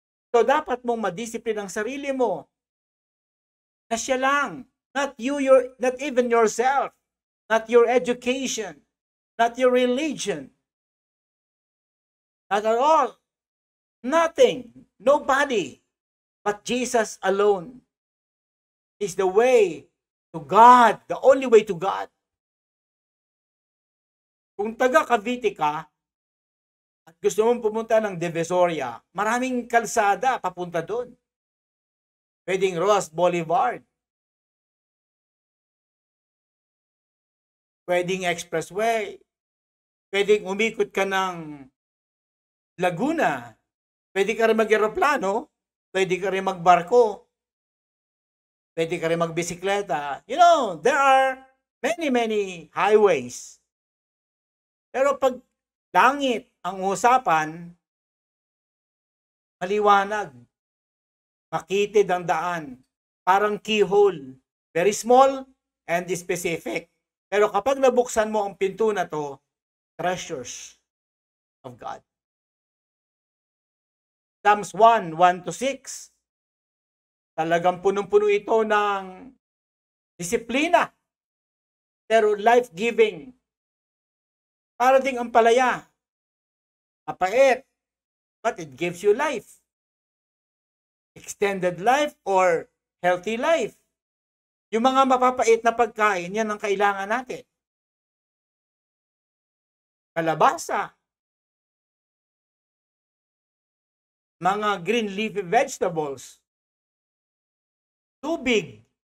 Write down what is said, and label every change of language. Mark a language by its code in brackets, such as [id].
[tl] So dapat mong madisiplin ang sarili mo. Na siya lang. [en] Not you, not even yourself. Not your education. Not your religion. Not at all. Nothing. Nobody. But Jesus alone is the way to God. The only way to God. [tl] Kung taga Cavite ka at gusto mong pumunta ng Divisoria, maraming kalsada papunta doon. Pwedeng Ross Boulevard. Pwedeng Expressway. Pwedeng umikot ka ng Laguna. Pwede ka rin mag-aeroplano. Pwede ka rin magbarko. Pwede ka rin magbisikleta. [en] You know, there are many highways. [tl] Pero pag langit ang usapan, maliwanag. Makitid ang daan. Parang keyhole. [en] Very small and specific. [tl] Pero kapag nabuksan mo ang pinto na to, [en] treasures of God. [tl] Psalms 1:1-6. Talagang punong-puno ito ng disiplina, pero [en] life-giving. [tl] Para ding ang palaya, mapait, [en] but it gives you life. Extended life or healthy life. [tl] Yung mga mapapait na pagkain, yan ang kailangan natin. Kalabasa, mga green leafy vegetables, tubig.